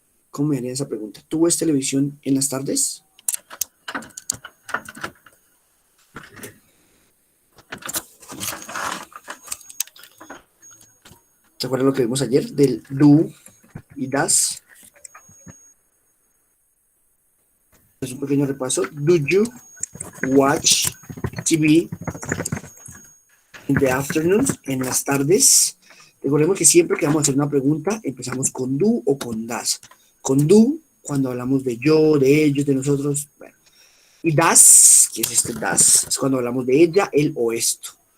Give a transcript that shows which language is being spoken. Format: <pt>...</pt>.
<es>¿Cómo me haría esa pregunta? ¿Tú ves televisión en las tardes? ¿Se acuerdan lo que vimos ayer del do y das? Es un pequeño repaso.</es> <en>Do you watch TV in the afternoons?</en> <es>En las tardes. Recordemos que siempre que vamos a hacer una pregunta, empezamos con do o con das. Con do, cuando hablamos de yo, de ellos, de nosotros. Bueno. Y das, ¿qué es este das? Es cuando hablamos de ella, él o esto.</es>